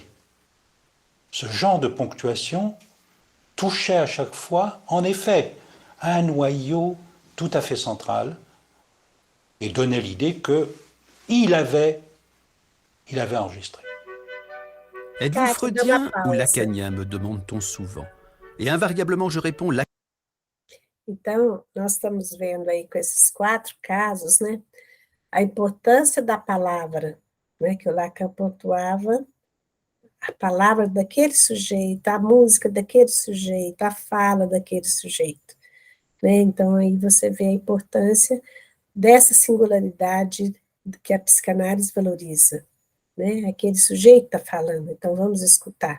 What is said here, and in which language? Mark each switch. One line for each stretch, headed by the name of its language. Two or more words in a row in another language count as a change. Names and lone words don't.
French: Ce genre de ponctuation touchait à chaque fois, en effet, un noyau tout à fait central et donnait l'idée qu'il avait enregistré. Êtes-vous freudien ou lacanien, me demande-t-on souvent. Et invariablement, je réponds Lacan.
Portuguese: Então, nós estamos vendo aí com esses 4 casos, né, a importância da palavra, né, que o Lacan pontuava, a palavra daquele sujeito, a música daquele sujeito, a fala daquele sujeito, né, então aí você vê a importância dessa singularidade que a psicanálise valoriza, né, aquele sujeito está falando, então vamos escutar.